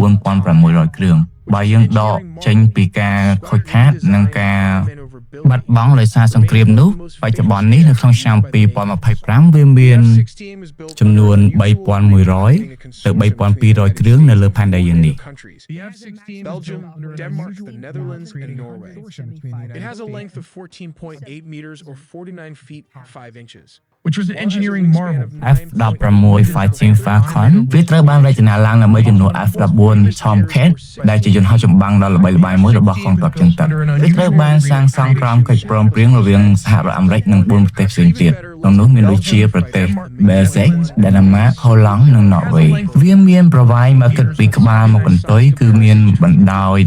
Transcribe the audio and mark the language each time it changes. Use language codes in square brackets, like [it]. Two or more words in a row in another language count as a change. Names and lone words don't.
[km] 4,600 គ្រឿងបើយើងដកចេញពីការខូចខាតនិងការបាត់បង់ដោយសារសង្គ្រាមនោះបច្ចុប្បន្ននេះនៅក្នុងឆ្នាំ 2025 វាមានចំនួន 3,100 ទៅ 3,200 គ្រឿងនៅលើផែនដីយើងនេះ [en] Belgium, Denmark, the Netherlands, and Norway. It has a length of 14.8 meters or 49 feet 5 inches. Which was an engineering marvel. [km] F16 Fighting Falcon វាត្រូវបានរចនាឡើងដើម្បីជំនួស F14 Tomcat ដែលជាយន្តហោះចម្បាំងដ៏ល្បីល្បាញមួយរបស់កងទ័ពជើងទឹកវាត្រូវបានសាងសង់ក្រោមកិច្ចព្រមព្រៀងរវាងសហរដ្ឋអាមេរិកនិង4ប្រទេសផ្សេងទៀតក្នុងនោះមានដូចជាប្រទេស Belgium, Denmark, Holland និង Norway វាមានប្រវែងមកគិតពីក្បាលមកកន្ទុយគឺមានបណ្ដោយ